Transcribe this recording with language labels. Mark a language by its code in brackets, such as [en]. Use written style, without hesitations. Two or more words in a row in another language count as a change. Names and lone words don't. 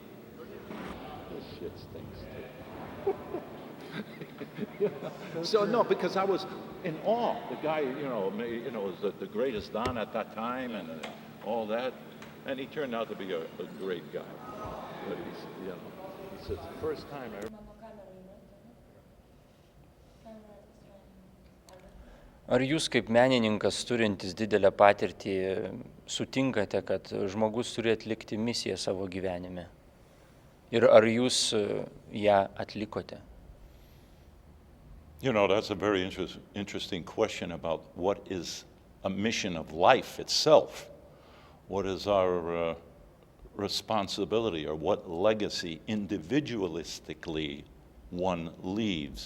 [en] This shit stinks too. So no, because I was in awe. The guy, was the greatest Don at that time, and all that, and he turned out to be a great guy. But he's, it's the first time I. [lt] Ar jūs kaip menininkas turintis didelę patirtį sutinkate, kad žmogus turi atlikti misiją savo gyvenime? Ir ar jūs ją atlikote? [en] You know, that's a very interesting question about what is a mission of life itself. What is our responsibility, or what legacy individualistically one leaves?